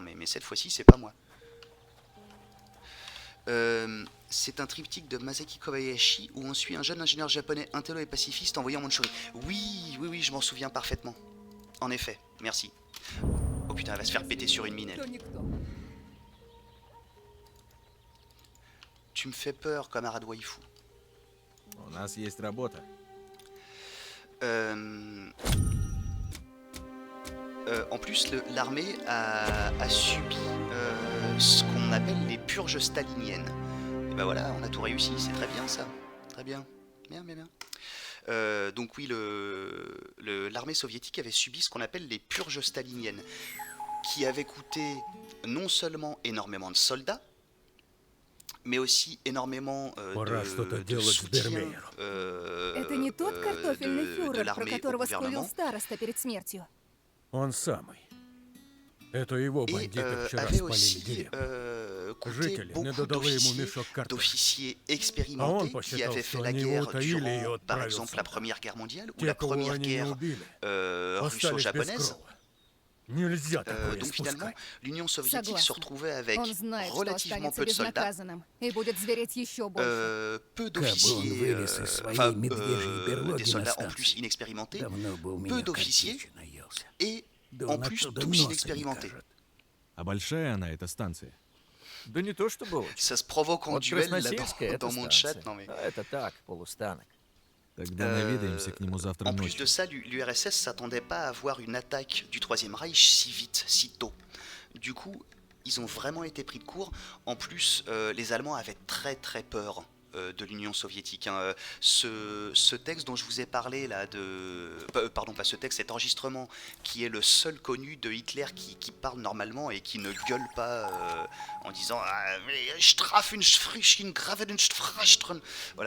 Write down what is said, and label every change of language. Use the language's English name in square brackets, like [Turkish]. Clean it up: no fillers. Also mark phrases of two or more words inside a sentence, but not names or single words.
[French] Mais cette fois-ci, c'est pas moi. C'est un triptyque de Masaki Kobayashi où on suit un jeune ingénieur japonais intello et pacifiste envoyé en Mandchourie. Oui, je m'en souviens parfaitement. En effet, merci. Oh putain, elle va se faire péter sur une mine, elle. Tu me fais peur, camarade waifu. [Russian] У нас есть работа. [French] En plus, l'armée a subi ce qu'on appelle les purges staliniennes. Et ben voilà, on a tout réussi, c'est très bien ça. Très bien. Bien. Donc oui, l'armée soviétique avait subi ce qu'on appelle les purges staliniennes, qui avaient coûté non seulement énormément de soldats, mais aussi énormément de soutien [Russian] Это не тот картофельный [French] de [Russian] фюрер, про [French] l'armée au [Russian] которого скулил [French] gouvernement. [Russian] староста перед смертью. Он самый. Это его [French] Et [Russian] бандиты вчера [French] avait [Russian] спалили [French] aussi [Russian] деревню. [French] coûté [Russian] Жители не [French] beaucoup [Russian] додали ему мешок картофеля. [French] d'officiers [Russian] А он [French] expérimentés qui [Russian] посчитал, [French] avaient fait [Russian] что [French] la [Russian] они его [French] guerre [Russian] утаили и [French] durant, par [Russian] отправил [French] exemple, la [Russian] сюда. [French] Première Guerre mondiale ou [Russian] Те, [French] la [Russian] кого [French] Première [Russian] они не Guerre убили, остались без [French] russo-japonaise. [Russian] крова. Нельзя такое [French] Donc finalement, [Russian] спускать. [French] l'Union soviétique se [Russian] Согласна. [French] retrouvait avec [Russian] Он знает, что [French] relativement [Russian] останется [French] peu de soldats, [Russian] безнаказанным и будет звереть еще больше. [French] peu [Russian] Кабы он [French] d'officiers, [Russian] вылез из своей [French] enfin [Russian] медвежьей [French] des [Russian] берлоги на [French] soldats en plus [Russian] станции, [French] inexpérimentés, [Russian] давно бы у [French] peu [Russian] меня [French] d'officiers [Russian] картечи наелся. [French] et [Russian] Да [French] en [Russian] он [French] plus [Russian] оттуда [French] tous [Russian] носа не [French] inexpérimentés. [Russian] кажет. А большая она, эта станция? Да не то чтобы очень. [French] Ça se provoque en [Russian] Вот [French] duel là [Russian] Красносельская это [French] dans mon chat, [Russian] станция. [French] non mais... [Russian] А это так, полустанок. Тогда наведаемся к нему завтра [French] En plus de [Russian] ночью. [French] ça, l'URSS s'attendait pas à avoir une attaque du Troisième Reich si vite, si tôt. Du coup, ils ont vraiment été pris de court. En plus, les Allemands avaient très très peur de l'Union soviétique. Hein. Ce texte dont je vous ai parlé là, pardon, pas ce texte, cet enregistrement qui est le seul connu de Hitler qui parle normalement et qui ne gueule pas en disant voilà.